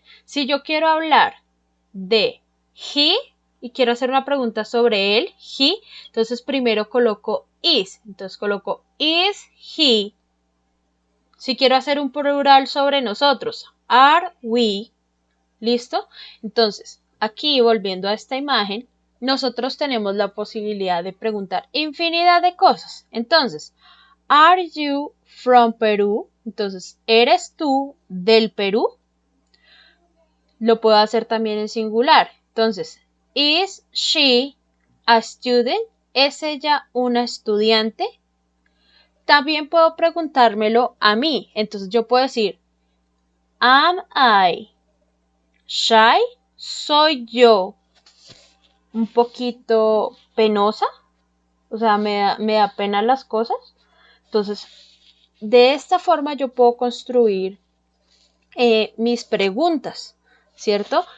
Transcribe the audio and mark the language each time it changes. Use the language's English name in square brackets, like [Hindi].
[Spanish] Si yo quiero hablar de he y quiero hacer una pregunta sobre él, he, entonces primero coloco is, entonces coloco is he. Si quiero hacer un plural sobre nosotros, [English] are we, [Spanish] ¿listo? Entonces, aquí volviendo a esta imagen, nosotros tenemos la posibilidad de preguntar infinidad de cosas. [English] Entonces, are you from Peru? [Spanish] Entonces, ¿eres tú del Perú? Lo puedo hacer también en singular. [English] Entonces, is she a student? [Spanish] ¿Es ella una estudiante? También puedo preguntármelo a mí. Entonces yo puedo decir, [English] am I shy? [Spanish] ¿Soy yo un poquito penosa? O sea, me da pena las cosas. Entonces, de esta forma yo puedo construir mis preguntas, ¿cierto?